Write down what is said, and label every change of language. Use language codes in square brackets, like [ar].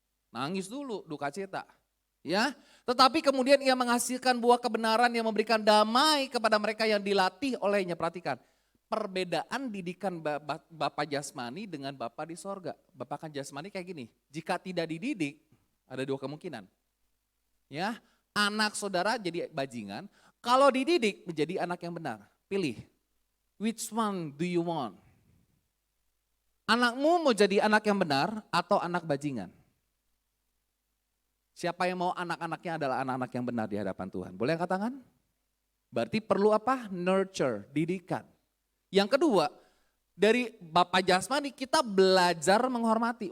[id] Nangis dulu, duka cita. Ya, tetapi kemudian ia menghasilkan buah kebenaran yang memberikan damai kepada mereka yang dilatih olehnya. Perhatikan. Perbedaan didikan Bapak jasmani dengan Bapak di sorga. Bapak kan jasmani kayak gini, jika tidak dididik ada dua kemungkinan. Ya, anak saudara jadi bajingan, kalau dididik menjadi anak yang benar. Pilih, [en] which one do you want? [id] Anakmu mau jadi anak yang benar atau anak bajingan? Siapa yang mau anak-anaknya adalah anak-anak yang benar di hadapan Tuhan? Boleh angkat tangan? Berarti perlu apa? Nurture, didikan. Yang kedua, dari Bapak jasmani kita belajar menghormati.